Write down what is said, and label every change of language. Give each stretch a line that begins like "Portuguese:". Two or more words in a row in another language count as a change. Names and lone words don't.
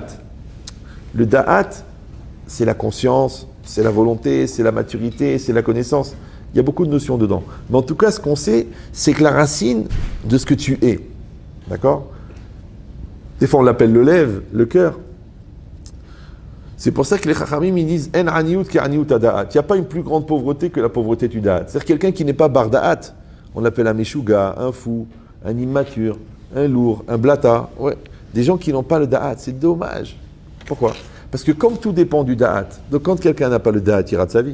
French: Le da'at, c'est la conscience, c'est la volonté, c'est la maturité, c'est la connaissance. Il y a beaucoup de notions dedans. Mais en tout cas, ce qu'on sait, c'est que la racine de ce que tu es. D'accord? Des fois, on l'appelle le lève, le cœur. C'est pour ça que les chachamim, ils disent «
Hebrew: אין עניות כעניות דעת ».
French: Il n'y a pas une plus grande pauvreté que la pauvreté du da'at. C'est-à-dire quelqu'un qui n'est pas
Hebrew: בר דעת.
French: On l'appelle un meshuga, un fou, un immature, un lourd, un blata. Ouais. Des gens qui n'ont pas le da'at. C'est dommage. Pourquoi? Parce que comme tout dépend du da'at, donc quand quelqu'un n'a pas le da'at, il rate sa vie.